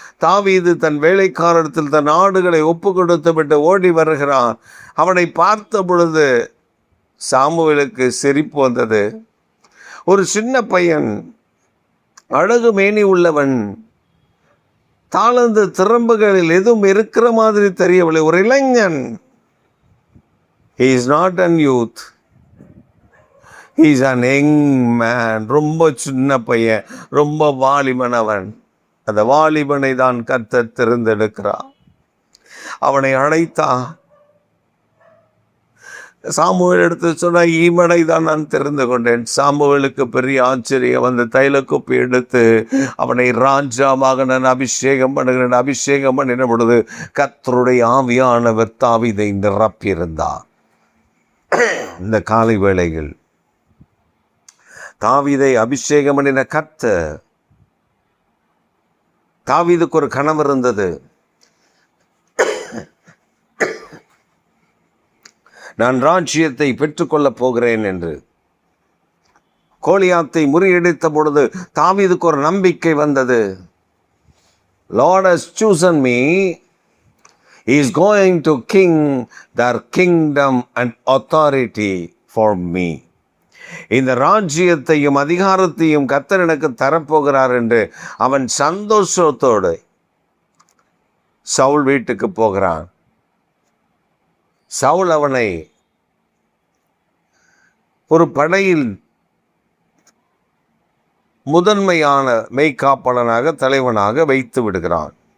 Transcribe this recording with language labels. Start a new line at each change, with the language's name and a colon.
Tamil: தாவீது தன் வேலைக்காரத்தில் தன் ஆடுகளை ஒப்பு கொடுத்து விட்டு ஓடி வருகிறான். அவனை பார்த்த பொழுது சாமுவேலுக்கு சிரிப்பு வந்தது. ஒரு சின்ன பையன், அழகு மேனி உள்ளவன், தாளந்து திறம்புகளில் எதுவும் இருக்கிற மாதிரி தெரியவில்லை. ஒரு இளைஞன்.
English: he is not a youth, he is an young man.
Tamil: ரொம்ப சின்ன பையன், ரொம்ப வாலிபன் அவன். அந்த வாலிபனை தான் கர்த்தர் தேர்ந்தெடுக்கிறார். அவனை அழைத்தான். சாமுவேல் எடுத்து சொன்னால், ஈமனை தான் நான் தெரிந்து கொண்டேன். சாமுவேலுக்கு பெரிய ஆச்சரியம். அந்த தைலக்குப்பி எடுத்து அவனை ராஜாவாக நான் அபிஷேகம் பண்ணுகிறேன். அபிஷேகம் பண்ணின பொழுது கர்த்தருடைய ஆவியானவர் தாவீதை நிரப்பியிருந்தார். இந்த காலை வேளையில் தாவீதை அபிஷேகம் பண்ணின கர்த்தர், தாவீதுக்கு ஒரு கனவு இருந்தது. நான் ராஜ்யத்தை பெற்றுக்கொள்ளப் போகிறேன் என்று. கோலியாத்தை முறியடித்த பொழுது தாவீதுக்கு ஒரு நம்பிக்கை வந்தது.
English: Lord has chosen me. He is going to king their kingdom and authority for me.
Tamil: இந்த ராஜ்யத்தையும் அதிகாரத்தையும் கர்த்தர் எனக்கு தரப்போகிறார் என்று அவன் சந்தோஷத்தோடு சவுல் வீட்டுக்கு போகிறான். சவுல் அவனை ஒரு படையில் முதன்மையான மெய்காப்பாளனாக, தலைவனாக வைத்து விடுகிறான்.